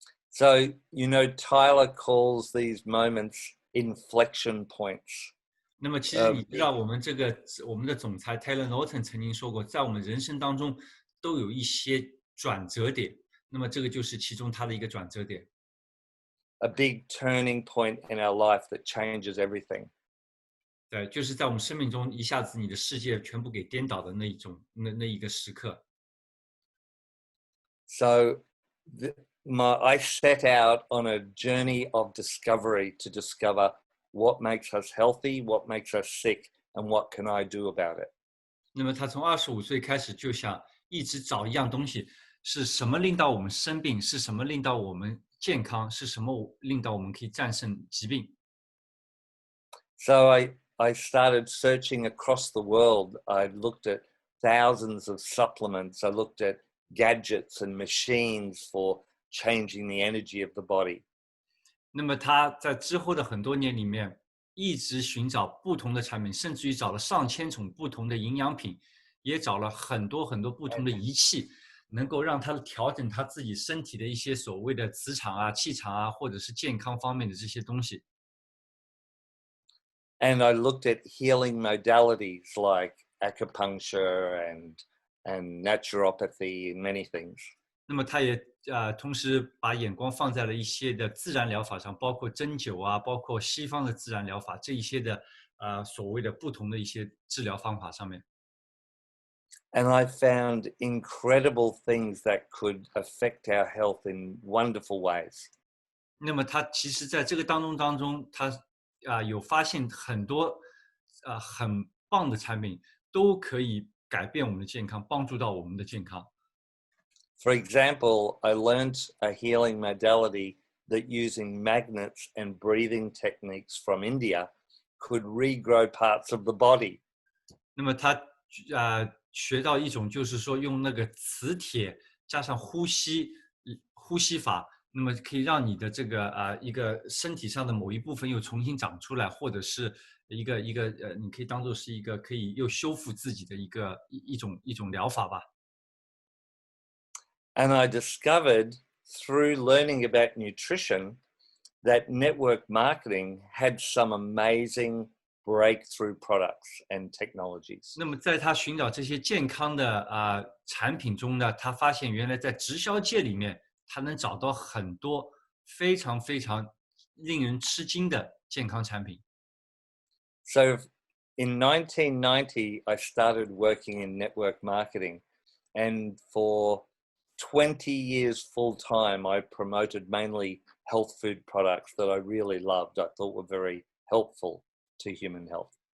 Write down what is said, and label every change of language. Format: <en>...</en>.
<en>So, Tyler calls these moments inflection points.</en> <zh>那么其实你知道，我们的总裁 Taylor Norton 曾经说过，在我们人生当中都有一些转折点，那么这个就是其中他的一个转折点。</zh> <en>A big turning point in our life that changes everything.</en> <zh>对，就是在我们生命中一下子你的世界全部给颠倒的那一种那一个时刻。</zh> <en>So, I set out on a journey of discovery to discover what makes us healthy, what makes us sick, and what can I do about it.</en> <zh>那么他从25岁开始就想一直找一样东西，是什么令到我们生病，是什么令到我们健康，是什么令到我们可以战胜疾病。</zh> <en>So I started searching across the world. I looked at thousands of supplements. I looked at gadgets and machines for changing the energy of the body.</en> <zh>那么他在之后的很多年里面，一直寻找不同的产品，甚至于找了上千种不同的营养品，也找了很多很多不同的仪器，能够让他调整他自己身体的一些所谓的磁场啊、气场啊，或者是健康方面的这些东西。</zh> <en>And I looked at healing modalities like acupuncture and naturopathy and many things.</en> <zh>那么他也同时把眼光放在了一些的自然疗法上，包括针灸啊，包括西方的自然疗法这一些的所谓的不同的一些治疗方法上面。</zh> <en>And I found incredible things that could affect our health in wonderful ways.</en> <zh>那么他其实在这个当中，他有发现很多很棒的产品都可以改变我们的健康，帮助到我们的健康。</zh> <en>For example, I learned a healing modality that using magnets and breathing techniques from India could regrow parts of the body.</en> <zh>那么他学到一种就是说用那个磁铁加上呼吸法，那么可以让你的这个一个身体上的某一部分又重新长出来，或者是一个你可以当做是一个可以又修复自己的一种疗法吧。</zh> <en>And I discovered through learning about nutrition that network marketing had some amazing breakthrough products and technologies.</en> <zh>那么在他寻找这些健康的产品中呢，他发现原来在直销界里面，他能找到很多非常非常令人吃惊的健康产品。</zh> <en>So in 1990, I started working in network marketing, and for 20 years full time, I promoted mainly health food products that I really loved, I thought were very helpful to human health.</en>